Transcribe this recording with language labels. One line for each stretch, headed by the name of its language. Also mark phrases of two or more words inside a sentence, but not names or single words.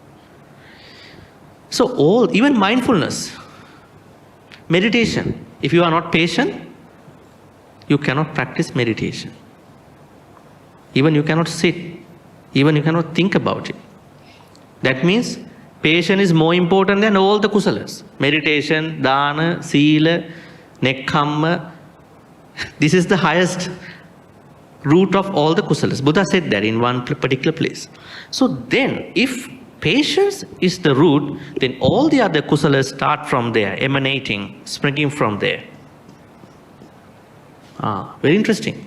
English: So even mindfulness, meditation, if you are not patient, you cannot practice meditation. Even you cannot sit, even you cannot think about it. That means patience is more important than all the kusalas. Meditation,
Pali: dana, sila, nekkhamma.
English: This is the highest root of all the kusalas. Buddha said that in one particular place. So then, if patience is the root, then all the other kusalas start from there, emanating, springing from there. Very interesting.